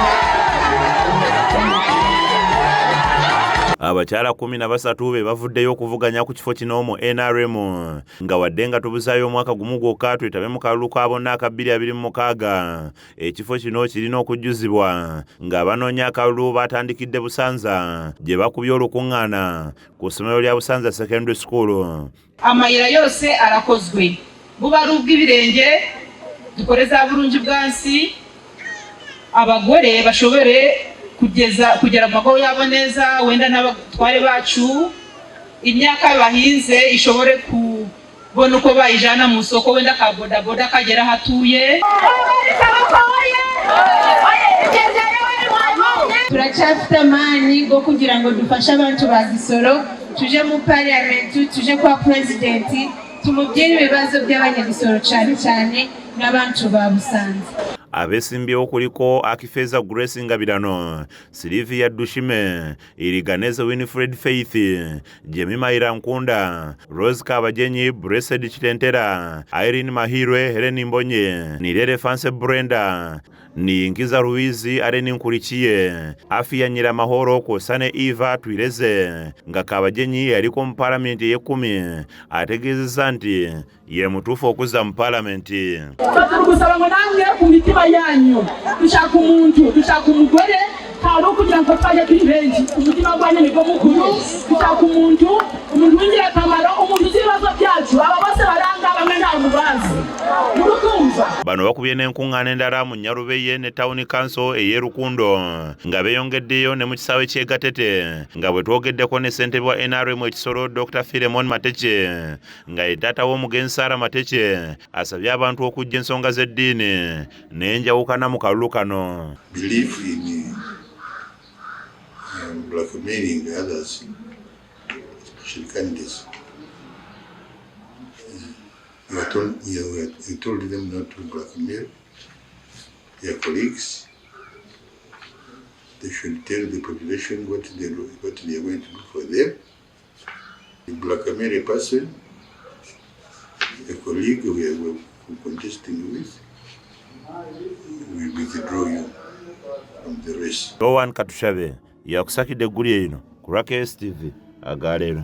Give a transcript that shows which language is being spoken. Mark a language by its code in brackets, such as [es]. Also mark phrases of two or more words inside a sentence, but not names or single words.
[lg] Abakyala 13 bebavuddeyo okuvuganya ku kifo kino mu NRM nga wadde nga tubuzaayo omwaka gumu gwokka twetabe mu kalulu ka bonna aka 2026 ekifo kino kirina okujjuzibwa nga banoonya akalulu batandikidde Busanza gye bakubye olukuŋŋaana ku ssomero lya Busanza Secondary School. [rw] Amayira yose arakozwe buba bw'ibirenge dukoreza bulungi bwansi abagore bashobore kugera mu mago yabo neza wenda n'abatware bacu imyaka bahinze ishobore kubona uko bayijana mu soko wenda ka bodaboda kagera hatuye. Turacyafite amani go kugira ngo dufashe abantu ba Kisoro tuje mu parliament tuje kwa president tumubwire ibibazo by'abanyagisoro cyane cyane n'abantu ba Busanza. [lg] Abeesimbyewo kuliko Akifeza Grace Ngabirano, Sylvia Dushime, Iriganeze Winifred Faith, Jemima Irankunda, Rose Kabajenyi, Blessed Chitentera, Irene Mahirwe, Helen Mbonye, Nirere Fanse Brenda, ni Nkiza Ruizi Areni Nkurikiye, Afia Nyiramahoro Kosane Eva Twireze, nga Kabajenyi yaliko mu parliament ye 10 ategeezezza nti ye mutuufu okuza mu parliament. [rw] Gusaba ngo nange ku mitima yanyu dushaka umuntu dushaka umugore hari ukugira ngo twaje kuri benshi umutima gwanyu nibwo mukuru dushaka umuntu w'ingirakamaro umuntu uzi ibibazo byacu aba bose baranga bamwe nta mubazi murukumva. [lg] Bano bakubye n'enkuŋŋaana endala mu Nyarubeye ne Town Council ey'e Rukundo nga beeyongeddeyo ne mu kisaawe ky'e Gatete nga bwe twogeddeko ne ssentebe wa NRM Ekisoro Dr. Philemon Mateke nga ye taata w'omugenzi Sarah Mateke asabye abantu okujja ensonga z'eddiini n'enjawukana mu kalulu kano. [en] Believe in blackmailing others, especially candidates. We told them not to blackmail their colleagues. They should tell the population what they are going to do for them. You blackmail a person, a colleague we are contesting with, we withdraw you from the race. [lg] Rowan Katushabe yakusakidde eggulire lino ku KSTV agaleero.